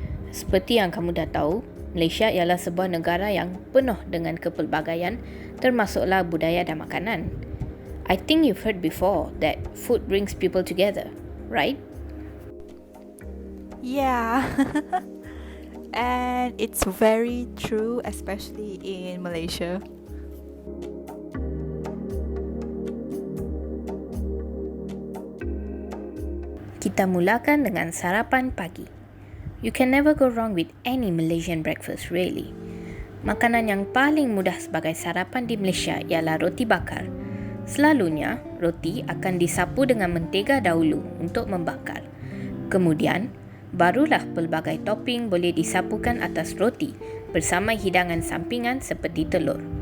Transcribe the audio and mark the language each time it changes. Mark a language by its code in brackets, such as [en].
[ms] Seperti yang kamu dah tahu, Malaysia ialah sebuah negara yang penuh dengan kepelbagaian, termasuklah budaya dan makanan. [en] I think you've heard before that food brings people together, right? Yeah. And it's very true, especially in Malaysia. [ms] Kita mulakan dengan sarapan pagi. [en] You can never go wrong with any Malaysian breakfast, really. [ms] Makanan yang paling mudah sebagai sarapan di Malaysia ialah roti bakar. Selalunya, roti akan disapu dengan mentega dahulu untuk membakar. Kemudian, barulah pelbagai topping boleh disapukan atas roti bersama hidangan sampingan seperti telur.